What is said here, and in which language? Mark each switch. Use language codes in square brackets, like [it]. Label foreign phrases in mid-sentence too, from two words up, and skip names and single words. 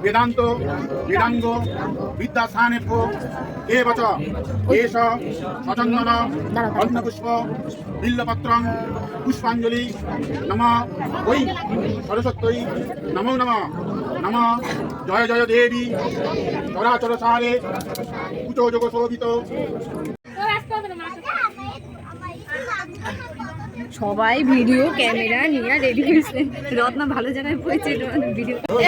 [sa] वेदांत वेदांग विद्यास्थानेभ्यो एव च एष सचन्दन अन्नपुष्प बिल्लपत्रं पुष्पाञ्जलि नमः वै सरस्वत्यै नमो नमः नमः जय जय देवी चराचरसारे कुचो जोग शोभित। [bn] সবাই ভিডিও ক্যামেরা নিয়ে রেডি হয়েছে। রত্না ভালো জায়গায় পড়েছে ভিডিও।